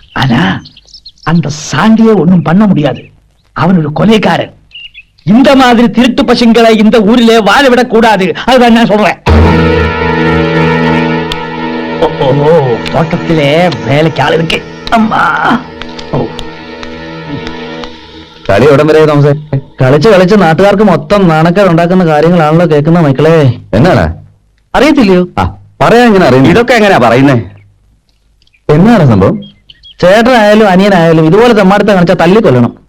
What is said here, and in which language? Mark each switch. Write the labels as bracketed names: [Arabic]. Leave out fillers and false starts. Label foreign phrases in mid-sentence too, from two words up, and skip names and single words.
[Tamil] ஆனா அந்த சாண்டியை ஒண்ணும் பண்ண முடியாது. அவன் ஒரு கொலைக்காரன். இந்த மாதிரி திருட்டு பசங்களை இந்த ஊரிலே வாழ விடக்கூடாது. அதுதான் நான் சொல்றேன். தோட்டத்திலே வேலைக்கு ஆள் இருக்கு. அம்மா [Malayalam] കളി എവിടം വരെ താമസേ? കളിച്ച് നാട്ടുകാർക്ക് മൊത്തം നാണക്കേട് ഉണ്ടാക്കുന്ന കാര്യങ്ങളാണല്ലോ കേൾക്കുന്ന മക്കളെ. എന്നാണ് അറിയത്തില്ലയോ? പറയാൻ എങ്ങനെ അറിയും? ഇതൊക്കെ എങ്ങനെയാ പറയുന്നേ? എന്നാണ് സംഭവം? ചേട്ടനായാലും അനിയനായാലും ഇതുപോലെ തെമ്മാടുത്ത കാണിച്ചാൽ തല്ലിക്കൊല്ലണം.